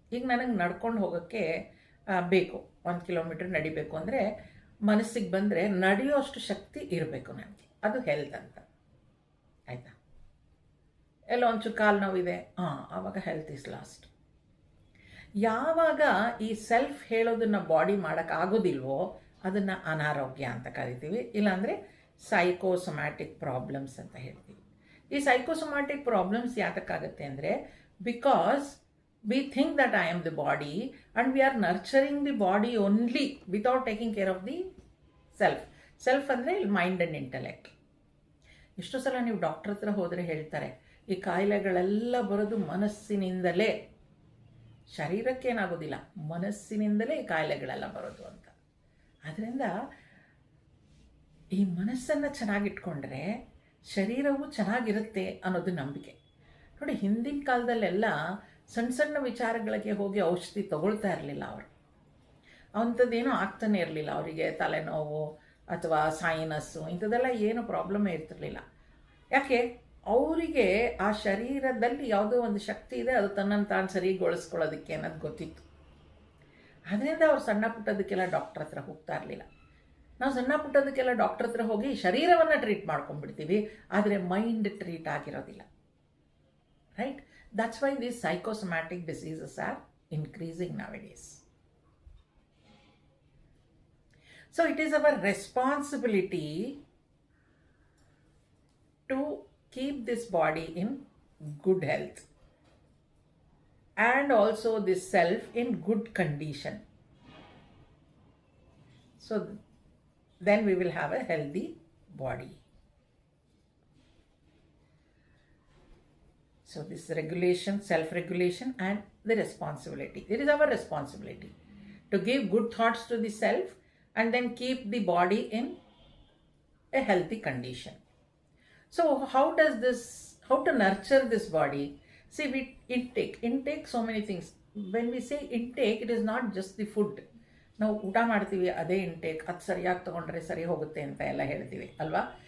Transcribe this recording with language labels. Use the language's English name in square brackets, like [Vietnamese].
[Kannada] ಈಗ ನನಗೆ ನಡ್ಕೊಂಡು ಹೋಗೋಕ್ಕೆ ಬೇಕು, 1 ಕಿಲೋಮೀಟರ್ ನಡಿಬೇಕು ಅಂದರೆ ಮನಸ್ಸಿಗೆ ಬಂದರೆ ನಡೆಯೋಷ್ಟು ಶಕ್ತಿ ಇರಬೇಕು ನನಗೆ. ಅದು ಹೆಲ್ತ್ ಅಂತ. ಆಯಿತಾ? ಎಲ್ಲೋ ಒಂಚೂರು ಕಾಲು ನೋವಿದೆ, ಆವಾಗ ಹೆಲ್ತ್ ಇಸ್ ಲಾಸ್ಟ್. ಯಾವಾಗ ಈ ಸೆಲ್ಫ್ ಹೇಳೋದನ್ನು ಬಾಡಿ ಮಾಡೋಕ್ಕಾಗೋದಿಲ್ವೋ ಅದನ್ನು ಅನಾರೋಗ್ಯ ಅಂತ ಕರಿತೀವಿ, ಇಲ್ಲಾಂದರೆ ಸೈಕೋಸೊಮ್ಯಾಟಿಕ್ ಪ್ರಾಬ್ಲಮ್ಸ್ ಅಂತ ಹೇಳ್ತೀವಿ. ಈ ಸೈಕೋಸೊಮ್ಯಾಟಿಕ್ ಪ್ರಾಬ್ಲಮ್ಸ್ ಯಾತಕ್ಕಾಗುತ್ತೆ ಅಂದರೆ, because [English] we think that I am the body and we are nurturing the body only without taking care of the self. [Kannada] Self ಅಂದರೆ ಮೈಂಡ್ ಆ್ಯಂಡ್ ಇಂಟೆಲೆಕ್ಟ್. ಎಷ್ಟೋ ಸಲ ನೀವು ಡಾಕ್ಟರ್ ಹತ್ರ ಹೋದರೆ ಹೇಳ್ತಾರೆ, ಈ ಕಾಯಿಲೆಗಳೆಲ್ಲ ಬರೋದು ಮನಸ್ಸಿನಿಂದಲೇ, ಶರೀರಕ್ಕೇನಾಗೋದಿಲ್ಲ, ಮನಸ್ಸಿನಿಂದಲೇ ಈ ಕಾಯಿಲೆಗಳೆಲ್ಲ ಬರೋದು ಅಂತ. ಆದ್ದರಿಂದ ಈ ಮನಸ್ಸನ್ನು ಚೆನ್ನಾಗಿಟ್ಕೊಂಡ್ರೆ ಶರೀರವು ಚೆನ್ನಾಗಿರುತ್ತೆ ಅನ್ನೋದು ನಂಬಿಕೆ. ನೋಡಿ, ಹಿಂದಿನ ಕಾಲದಲ್ಲೆಲ್ಲ ಸಣ್ಣ ಸಣ್ಣ ವಿಚಾರಗಳಿಗೆ ಹೋಗಿ ಔಷಧಿ ತಗೊಳ್ತಾ ಇರಲಿಲ್ಲ ಅವರು. ಅಂಥದ್ದೇನೂ ಆಗ್ತಾನೆ ಇರಲಿಲ್ಲ ಅವರಿಗೆ. ತಲೆನೋವು ಅಥವಾ ಸೈನಸ್ಸು ಇಂಥದ್ದೆಲ್ಲ ಏನು ಪ್ರಾಬ್ಲಮ್ಮೇ ಇರ್ತಿರ್ಲಿಲ್ಲ. ಯಾಕೆ? ಅವರಿಗೆ ಆ ಶರೀರದಲ್ಲಿ ಯಾವುದೋ ಒಂದು ಶಕ್ತಿ ಇದೆ, ಅದು ತನ್ನನ್ನು ತಾನು ಸರಿಗೊಳಿಸ್ಕೊಳ್ಳೋದಕ್ಕೆ ಅನ್ನೋದು ಗೊತ್ತಿತ್ತು. ಅದರಿಂದ ಅವ್ರು ಸಣ್ಣ ಪುಟ್ಟದಕ್ಕೆಲ್ಲ ಡಾಕ್ಟ್ರ್ ಹತ್ರ ಹೋಗ್ತಾ ಇರಲಿಲ್ಲ. ನಾವು ಸಣ್ಣ ಪುಟ್ಟದಕ್ಕೆಲ್ಲ ಡಾಕ್ಟ್ರ್ ಹತ್ರ ಹೋಗಿ ಶರೀರವನ್ನು ಟ್ರೀಟ್ ಮಾಡ್ಕೊಂಡ್ಬಿಡ್ತೀವಿ, ಆದರೆ ಮೈಂಡ್ ಟ್ರೀಟ್ ಆಗಿರೋದಿಲ್ಲ. [English] Right? That's why these psychosomatic diseases are increasing nowadays. So it is our responsibility to keep this body in good health and also this self in good condition. So then we will have a healthy body. So this regulation, self-regulation and the responsibility. It is our responsibility to give good thoughts to the self and then keep the body in a healthy condition. So how to nurture this body? See, we intake so many things. When we say intake, it is not just the food. [Kannada] ನಾವು ಊಟ ಮಾಡ್ತೀವಿ, ಅದೇ intake, ಅದು ಸರಿಯಾಗಿ ತೊಗೊಂಡ್ರೆ ಸರಿ ಹೋಗುತ್ತೆ ಅಂತ ಎಲ್ಲ ಹೇಳ್ತೀವಿ ಅಲ್ವಾ?